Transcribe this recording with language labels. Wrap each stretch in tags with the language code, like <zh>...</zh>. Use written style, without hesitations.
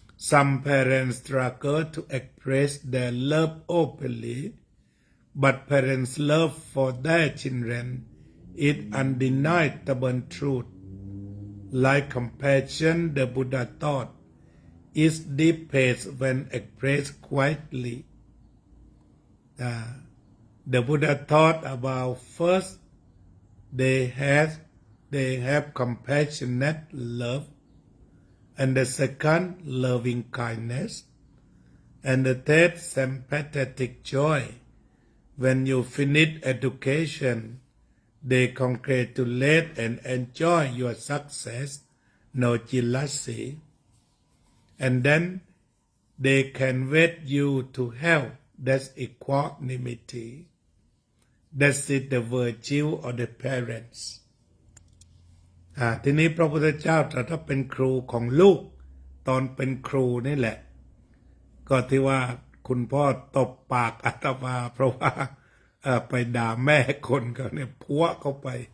<en>Some parents struggle to express their love openly but parents' love for their children is undeniable truth like compassion the Buddha taught is deepest when expressed quietly the Buddha taught about first they had they have compassionate love, and the second loving kindness, and the third sympathetic joy. When you finish education, they congratulate and enjoy your success, no jealousy, and then they can wait you to help. That's equanimity. That's it, the virtue of the parents.</en> <th>ทีนี้พระพุทธเจ้าตรัสว่าเป็นครูของลูกตอนเป็นครูนี่แหละก็ที่ว่าคุณพ่อตบปากอาตมาเพราะว่าไปด่าแม่คนเขาเนี่ยพัวเข้าไป</th>